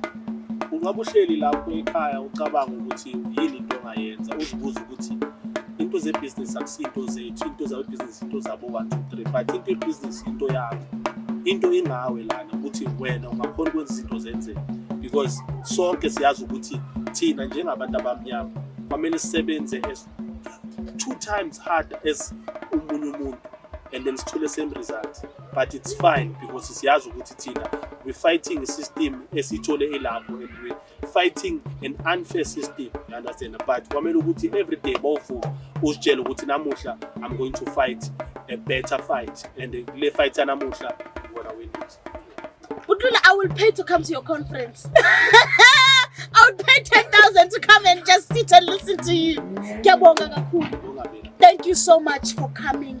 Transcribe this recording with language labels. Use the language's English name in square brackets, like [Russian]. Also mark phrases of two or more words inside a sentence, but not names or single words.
[Zulu] Ungabuhleli lapho ekhaya ucabanga ukuthi yini into ongayenza, uzibuza ukuthi into zebusiness akusinto zethu, into zabusiness into zabo 1 2 3, but into business into yakho, into ingawe lana ukuthi wena ungakhona ukwenza izinto zenzeke, because sonke siyazi ukuthi thina njengabantu abamnyama kwamele sisebenze [English] as 2 times harder as [Zulu] umuntu, [English] and then [Zulu] sithole [English] the same result. But it's fine because [Zulu] siyazi ukuthi thina [English] we're fighting a system [Zulu] esithole elapho, [English] and we're fighting an unfair system, you understand? But [Zulu] kwamele ukuthi [English] every day [Zulu] bawuvuka uzitshela ukuthi namuhla [English] I'm going to fight a better fight, and [Zulu] le fight namuhla [English] you wanna win it. Lula, I will pay to come to your conference. I would pay 10,000 to come and just sit and listen to you. Thank you so much for coming.